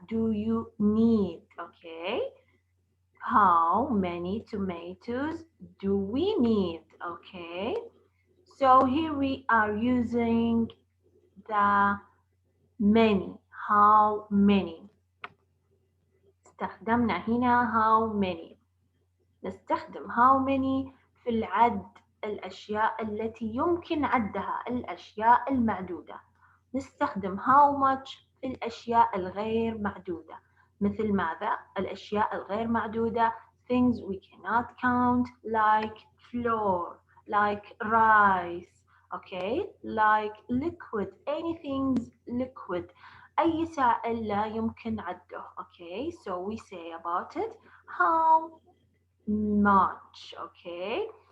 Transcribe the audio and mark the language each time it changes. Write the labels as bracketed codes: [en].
[en] Do you need? Okay. How many tomatoes do we need? Okay. So here we are using the many. How many. [ar] استخدمنا هنا how many. نستخدم how many في العد الأشياء التي يمكن عدها، الأشياء المعدودة. نستخدم how much في الأشياء الغير معدودة. مثل ماذا؟ الأشياء الغير معدودة [en] things we cannot count like flour, like rice, okay, like liquid, anything liquid. [ar] أي سائل لا يمكن عده. [en] Okay, so we say about it how much. Okay,